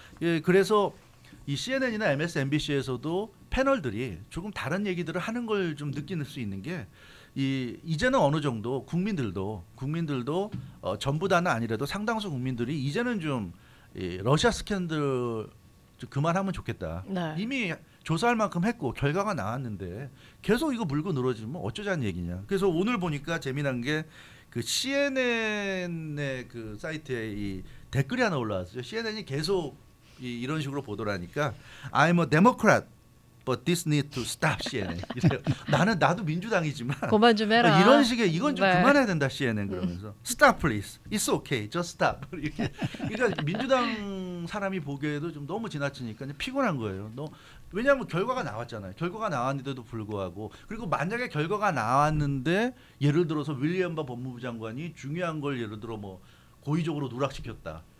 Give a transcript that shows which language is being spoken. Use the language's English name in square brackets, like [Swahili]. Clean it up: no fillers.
[Korean] 예, 그래서 이 CNN이나 MSNBC에서도 패널들이 조금 다른 얘기들을 하는 걸 좀 느낄 수 있는 게 이제는 어느 정도 국민들도 전부 다는 아니라도 상당수 국민들이 이제는 좀 러시아 스캔들 좀 그만하면 좋겠다. 네. 이미 조사할 만큼 했고 결과가 나왔는데 계속 이거 물고 늘어지면 어쩌자는 얘기냐. 그래서 오늘 보니까 재미난 게 그 CNN의 그 사이트에 이 댓글이 하나 올라왔어요. CNN이 계속 이런 식으로 보도를 하니까 [English] I'm a Democrat, but this need to stop CNN. [Korean] 이래요. 나도 민주당이지만 그만 좀 해라. 이런 식의 이건 좀 네. 그만해야 된다 CNN 그러면서 [English] Stop please, it's okay, just stop. [Korean] 이렇게 그러니까 민주당 사람이 보기에도 좀 너무 지나치니까 이제 피곤한 거예요. 왜냐하면 결과가 나왔잖아요. 결과가 나왔는데도 불구하고 그리고 만약에 결과가 나왔는데 예를 들어서 윌리엄 바 법무부 장관이 중요한 걸 예를 들어 뭐 고의적으로 누락시켰다.